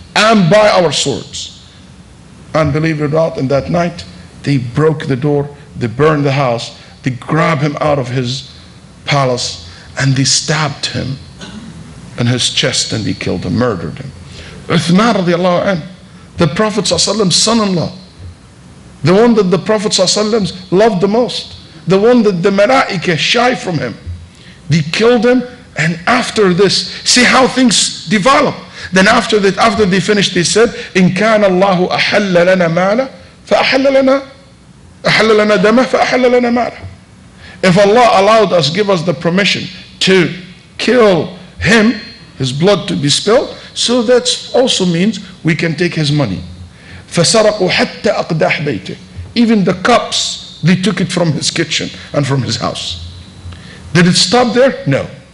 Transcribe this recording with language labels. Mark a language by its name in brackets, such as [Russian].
[English] And by our swords. And believe it or not, in that night, they broke the door, they burned the house, they grabbed him out of his palace, and they stabbed him in his chest, and they killed him, murdered him. Uthman radiallahu anh, the Prophet's son-in-law, the one that the Prophet loved the most, the one that the Malaika shy from him, they killed him. And after this, see how things develop. Then after that, after they finished, they said, [Arabic] إن كان الله أحل لنا ماله فأحل لنا دمه فأحل لنا ماله. [English] If Allah allowed us, give us the permission to kill him, his blood to be spilled, so that also means we can take his money. [Arabic] فسرقوا حتى أقداح بيته. [English] Even the cups, they took it from his kitchen and from his house. Did it stop there? No.